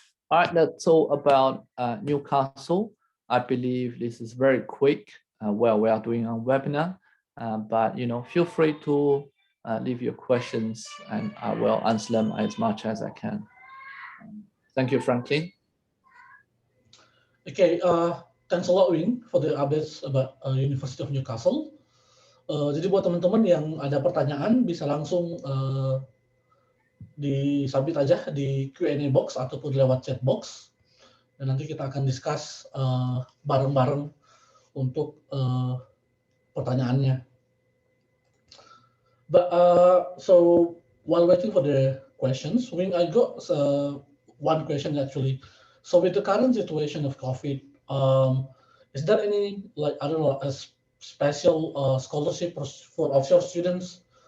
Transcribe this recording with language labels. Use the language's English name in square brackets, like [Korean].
[English] All right, that's all about Newcastle. I believe this is very quick while we are doing a webinar. But feel free to leave your questions, and I will answer them as much as I can. Thank you, Franklin. Okay, thanks a lot, Wing, for the updates about University of Newcastle. [Indonesian] Jadi buat teman-teman yang ada pertanyaan bisa langsung disubmit aja di Q&A box ataupun lewat chat box, dan nanti kita akan [English] discuss [Indonesian] bareng-bareng untuk pertanyaannya. [English] But so while waiting for the questions, Wing, I got one question actually. So with the current situation of COVID, is there any, like, I don't know, a special scholarship for offshore students?